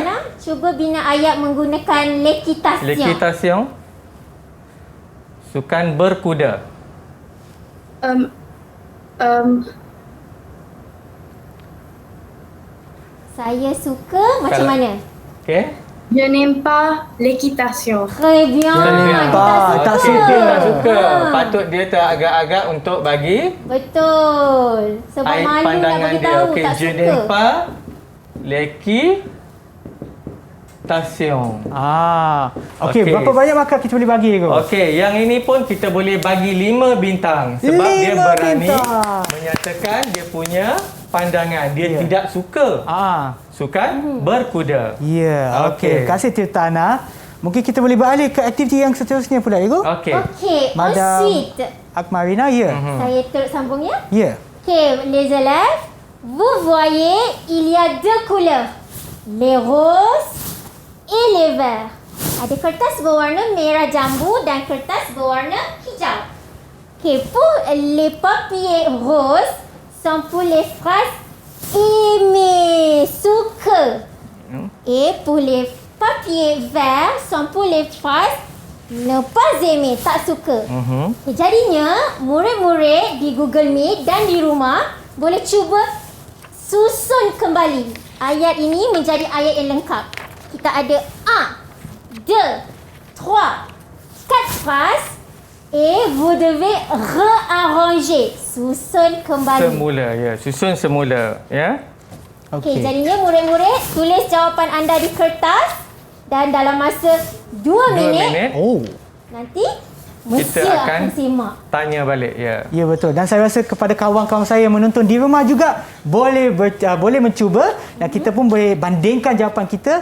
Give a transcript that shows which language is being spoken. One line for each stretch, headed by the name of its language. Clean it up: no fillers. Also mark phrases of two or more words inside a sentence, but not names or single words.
Malay: Tirtana, cuba bina ayat menggunakan l'equitation. L'equitation. Sukan berkuda. Saya suka macam Kalau- mana? Okey.
French: Je n'aime pas l'équitation. Très bien.
Malay: Tak Okey, suka. dia tak suka. Patut dia teragak-agak untuk bagi Betul. Sebab air malu nak pandangan bagi dia. tahu Okey, tak je suka.
French: n'aime pas l'équitation.
Malay: Okey, Okey. berapa banyak markah kita boleh bagi, cikgu? Okey, yang ini pun kita boleh bagi 5 bintang sebab dia 5 berani bintang. menyatakan dia punya pandangan. Dia tidak suka sukan berkuda. Ya, Okey. okey. Terima kasih Tirtana. Mungkin kita boleh beralih ke aktiviti yang seterusnya pula, cikgu. Okey. Okey, Madam ensuite. Akmarina, ya. Saya terus sambung ya. Ya.
French: Ok, les élèves, vous voyez, il y a deux couleurs. Les roses et les verts.
Malay: Ada kertas berwarna merah jambu dan kertas berwarna hijau.
French: Ok, pour les papiers roses sont pour les phrases aimer, suka. Et pour les papiers verts sont pour les phrases ne pas aimer,
Malay: tak suka. Okay, jadinya, murid-murid di Google Meet dan di rumah boleh cuba susun kembali ayat ini menjadi ayat yang lengkap. kita ada
French: 1, 2, 3, 4 phrases et vous devez réarranger.
Malay: Susun kembali. Semula, ya. Susun semula, ya. Okey, jadinya murid-murid tulis jawapan anda di kertas dan dalam masa 2 minit Oh. nanti mesti Kita akan akan simak. tanya balik, ya. Ya betul. Dan saya rasa kepada kawan-kawan saya yang menonton di rumah juga boleh mencuba dan kita pun boleh bandingkan jawapan kita.